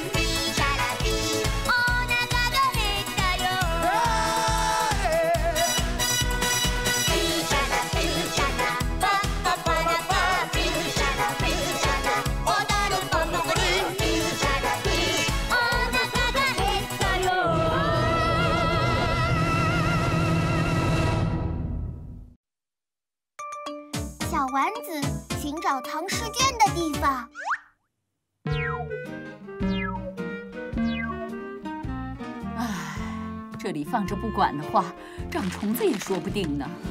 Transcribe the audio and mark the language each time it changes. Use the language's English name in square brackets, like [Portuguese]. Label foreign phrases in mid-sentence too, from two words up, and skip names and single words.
[Japanese] ピーシャラピーお腹が減ったよ。ピーシャラピーシャラパッパパラパピーシャラピーシャラ踊るばかり。ピーシャラピーお腹が減ったよ。 [Chinese] 小丸子寻找唐诗卷的地方。这里放着不管的话，长虫子也说不定呢。